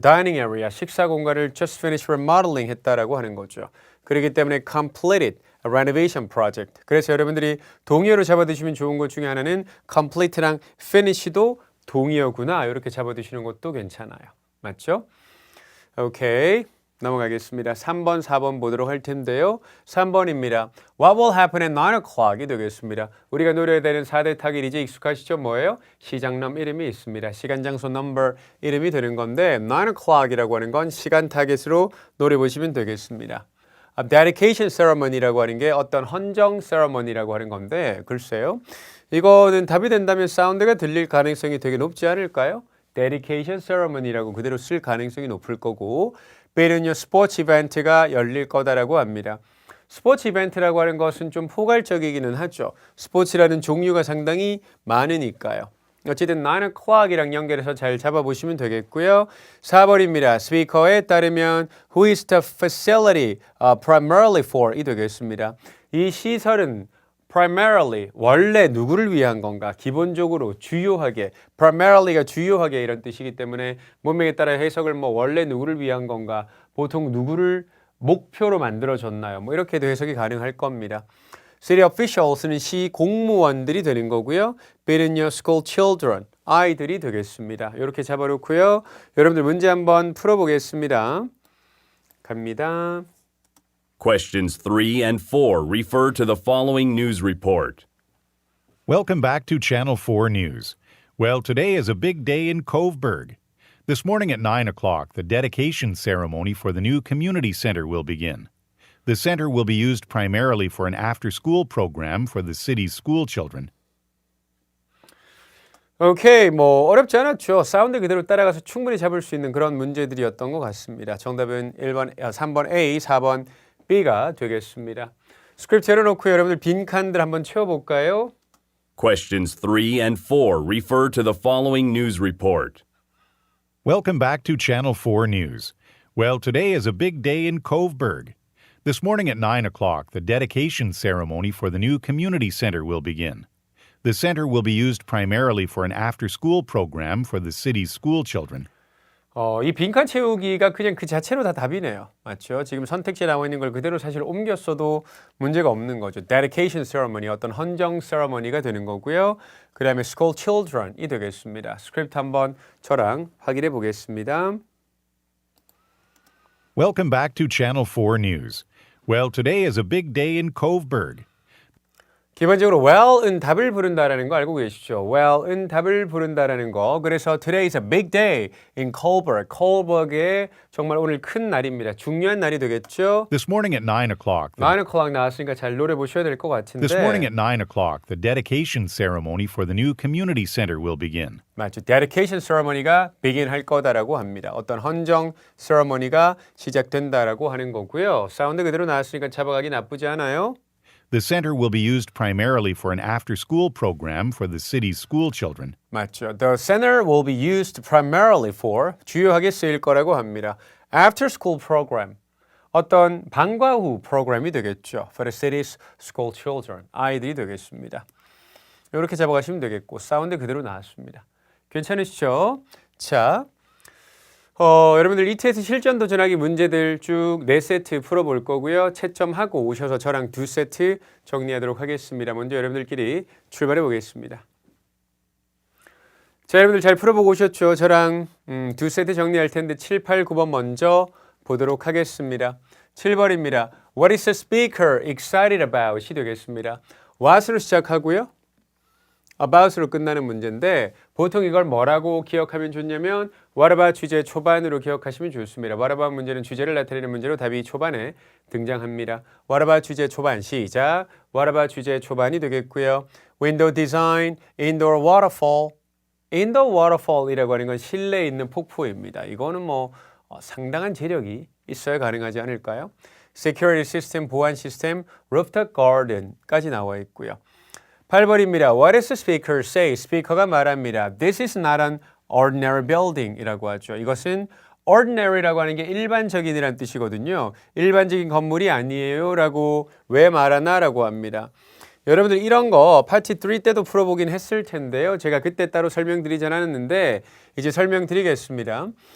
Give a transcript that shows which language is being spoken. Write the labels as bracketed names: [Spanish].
[English] dining area, [Korean] 식사 공간을 [English] just finished remodeling [Korean] 했다라고 하는 거죠. 그렇기 때문에 [English] completed a renovation project. [Korean] 그래서 여러분들이 동의어로 잡아두시면 좋은 것 중에 하나는 complete랑 finish도 동의어구나 이렇게 잡아두시는 것도 괜찮아요. 맞죠? 오케이. 넘어가겠습니다. 3번, 4번 보도록 할 텐데요. 3번입니다. [English] What will happen at 9 o'clock이 [Korean] 되겠습니다. 우리가 노려야 되는 4대 타깃 이제 익숙하시죠? 뭐예요? 시장넘 이름이 있습니다. 시간, 장소, 넘버 이름이 되는 건데 9 o'clock이라고 하는 건 시간 타깃으로 노려보시면 되겠습니다. dedication ceremony라고 하는 게 어떤 헌정 세러머니라고 하는 건데 글쎄요. 이거는 답이 된다면 사운드가 들릴 가능성이 되게 높지 않을까요? dedication ceremony라고 그대로 쓸 가능성이 높을 거고 B는요, 스포츠 이벤트가 열릴 거다라고 합니다. 스포츠 이벤트라고 하는 것은 좀 포괄적이기는 하죠. 스포츠라는 종류가 상당히 많으니까요. 어쨌든 9 o'clock이랑 연결해서 잘 잡아보시면 되겠고요. 4번입니다. 스피커에 따르면 [English] Who is the facility primarily for? [Korean] 이 되겠습니다. 이 시설은 primarily, 원래 누구를 위한 건가? 기본적으로, 주요하게, primary가 주요하게 이런 뜻이기 때문에 문맥에 따라 해석을 원래 누구를 위한 건가? 보통 누구를 목표로 만들어졌나요? 이렇게도 해석이 가능할 겁니다. City officials는 시 공무원들이 되는 거고요. B는요, school children, 아이들이 되겠습니다. 이렇게 잡아놓고요. 여러분들 문제 한번 풀어보겠습니다. 갑니다. [English] Questions 3 and 4 refer to the following news report. Welcome back to Channel 4 News. Well, today is a big day in Coveburg. This morning at 9 o'clock, the dedication ceremony for the new community center will begin. The center will be used primarily for an after-school program for the city's school children. [Korean] 오케이, 어렵지 않았죠. 사운드 그대로 따라가서 충분히 잡을 수 있는 그런 문제들이었던 것 같습니다. 정답은 3번 A, 4번 B가 되겠습니다. 스크립트 열어놓고 여러분들 빈칸들 한번 채워볼까요? [English] Questions 3 and 4 refer to the following news report. Welcome back to Channel 4 News. Well, today is a big day in Coveburg. This morning at 9 o'clock, the dedication ceremony for the new community center will begin. The center will be used primarily for an after-school program for the city's school children. [Korean] 이 빈칸 채우기가 그냥 그 자체로 다 답이네요. 맞죠? 지금 선택지에 나와 있는 걸 그대로 사실 옮겼어도 문제가 없는 거죠. Dedication ceremony, 어떤 헌정 세러머니가 되는 거고요. 그 다음에 school children이 되겠습니다. 스크립트 한번 저랑 확인해 보겠습니다. [English] Welcome back to Channel 4 News. Well, today is a big day in Coveburg. [Korean] 기본적으로 well은 답을 부른다라는 거 알고 계시죠? well은 답을 부른다라는 거. [English] 그래서 today is a big day in Coburg. [Korean] Coburg에 정말 오늘 큰 날입니다. 중요한 날이 되겠죠? [English] This morning at 9 o'clock. [Korean] 9 o'clock 나왔으니까 잘 노래 보셔야 될 것 같은데. [English] This morning at 9 o'clock, the dedication ceremony for the new community center will begin. [Korean] 맞죠. dedication ceremony가 begin 할 거다라고 합니다. 어떤 헌정 세러머니가 시작된다라고 하는 거고요. 사운드 그대로 나왔으니까 잡아가기 나쁘지 않아요. [English] The center will be used primarily for an after-school program for the city's school children. [Korean] 맞죠. [English] The center will be used primarily for [Korean] 주요하게 쓰일 거라고 합니다. [English] After school program. [Korean] 어떤 방과 후 프로그램이 되겠죠. [English] For the city's school children. [Korean] 아이들이 되겠습니다. 이렇게 잡아가시면 되겠고 사운드 그대로 나왔습니다. 괜찮으시죠? 자, 여러분들 ETS 실전 도전하기 문제들 쭉 4세트 풀어볼 거고요. 채점하고 오셔서 저랑 2세트 정리하도록 하겠습니다. 먼저 여러분들끼리 출발해 보겠습니다. 자, 여러분들 잘 풀어보고 오셨죠? 저랑 2세트 정리할 텐데 7, 8, 9번 먼저 보도록 하겠습니다. 7번입니다. [English] What is the speaker excited about이 [Korean] 되겠습니다. what으로 시작하고요. about으로 끝나는 문제인데 보통 이걸 뭐라고 기억하면 좋냐면 what about 주제 초반으로 기억하시면 좋습니다. what about 문제는 주제를 나타내는 문제로 답이 초반에 등장합니다. what about 주제 초반 시작. what about 주제 초반이 되겠고요. [English] window design, indoor waterfall. [Korean] indoor waterfall이라고 하는 건 실내에 있는 폭포입니다. 이거는 뭐 상당한 재력이 있어야 가능하지 않을까요? security system, 보안 시스템, rooftop garden까지 나와 있고요. 8번입니다. [English] What does the speaker say? [Korean] 스피커가 말합니다. [English] This is not an ordinary building [Korean] 이라고 하죠. 이것은 ordinary라고 하는 게 일반적인이란 뜻이거든요. 일반적인 건물이 아니에요 라고 왜 말하나 라고 합니다. 여러분들 이런 거 파트 3 때도 풀어보긴 했을 텐데요. 제가 그때 따로 설명드리진 않았는데 이제 설명드리겠습니다.